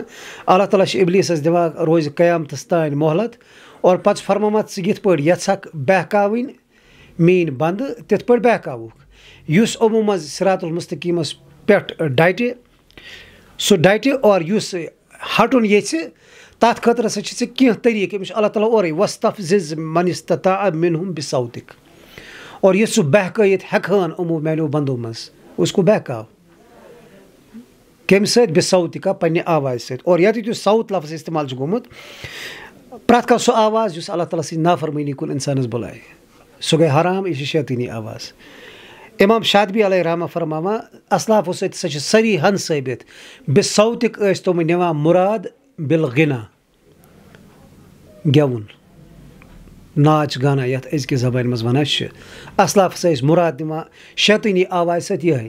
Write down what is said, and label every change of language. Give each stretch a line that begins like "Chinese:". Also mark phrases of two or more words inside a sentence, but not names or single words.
Kashmiri: اللہ تعالیٰ چھِ اِبلیٖسس دِوان روزِ قیامتس تانۍ مۄہلت اور پتہٕ چھُ فرمومُت ژٕ یِتھ پٲٹھۍ یژھکھ بہکاوٕنۍ میٲنۍ بنٛدٕ تِتھ پٲٹھۍ بہکاوُکھ یُس یِمو منٛز صراط المستقیٖمس پٮ۪ٹھ ڈٹہِ سُہ ڈٹہِ اور یُس ہٹُن یژھِ تتھ خٲطرٕ ہسا چھِ ژےٚ کینٛہہ طٔریٖقہٕ أمِس چھُ اللہ تعالیٰ اورے
Arabic: وستفزز من استطاع منہم بصوتک
Kashmiri: اور یہِ ژٕ بہکٲیِتھ ہٮ۪کہٕ ہن یِمو میانیو بنٛدو منٛز اُسکو بہکاو کمہِ سۭتۍ بصوتِکا پننہِ آوازِ سۭتۍ اور ییٚتٮ۪تھ یُس صوت لفظ استعمال چھُ گوٚمُت پرٛٮ۪تھ کانٛہہ سُہ آواز یُس اللہ تعالیٰ سٕنٛزِ نافرمٲنی کُن اِنسانس بُلایہِ سُہ گٔے حرام یہِ چھِ شیطٲنی آواز امام شاطبی علیہ رحمہ فرماوان اسلافو سۭتۍ ہسا چھِ صریحن ثٲبت بصوتِک ٲسۍ تِم نِوان مُراد بالغنا گٮ۪وُن ناچ گانا یتھ أزکہِ زبانہِ منٛز ونان چھِ اسلاف ہسا ٲسۍ مُراد دِوان شیطٲنی آوازِ سۭتۍ یِہے